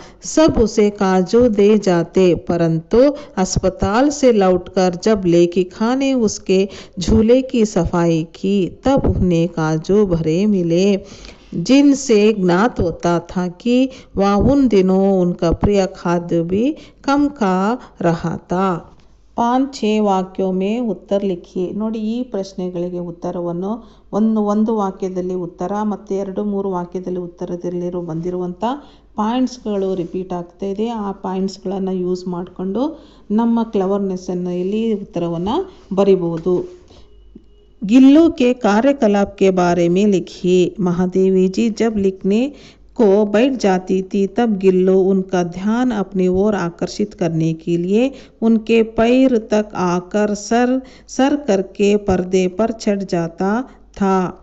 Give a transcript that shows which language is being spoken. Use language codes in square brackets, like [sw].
[hi] सब उसे काजू दे जाते, परंतु अस्पताल से लौटकर जब लेखिका ने उसके झूले की सफाई की तब उन्हें काजू भरे मिले, जिनसे ज्ञात होता था कि वह उन दिनों उनका प्रिय खाद्य भी कम खा रहा था। 5-6 ವಾಕ್ಯೋ ಮೇ ಉತ್ತರ ಲಿಖಿಯೇ। [kn] ನೋಡಿ, ಈ ಪ್ರಶ್ನೆಗಳಿಗೆ ಉತ್ತರವನ್ನು ಒಂದು ವಾಕ್ಯದಲ್ಲಿ ಉತ್ತರ ಮತ್ತು 2-3 ವಾಕ್ಯದಲ್ಲಿ ಉತ್ತರದಲ್ಲಿ ಬಂದಿರುವಂಥ ಪಾಯಿಂಟ್ಸ್ಗಳು ರಿಪೀಟ್ ಆಗ್ತಾ ಇದೆ। ಆ ಪಾಯಿಂಟ್ಸ್ಗಳನ್ನು ಯೂಸ್ ಮಾಡಿಕೊಂಡು ನಮ್ಮ ಕ್ಲವರ್ನೆಸ್ಸನ್ನು ಇಲ್ಲಿ ಉತ್ತರವನ್ನು ಬರಿಬೋದು। [hi] गिल्लू के कार्यकलाप के बारे में लिखिए। महादेवी जी जब लिखने को बैठ जाती थी तब गिल्लू उनका ध्यान अपनी ओर आकर्षित करने के लिए उनके पैर तक आकर सर करके पर्दे पर चढ़ जाता था।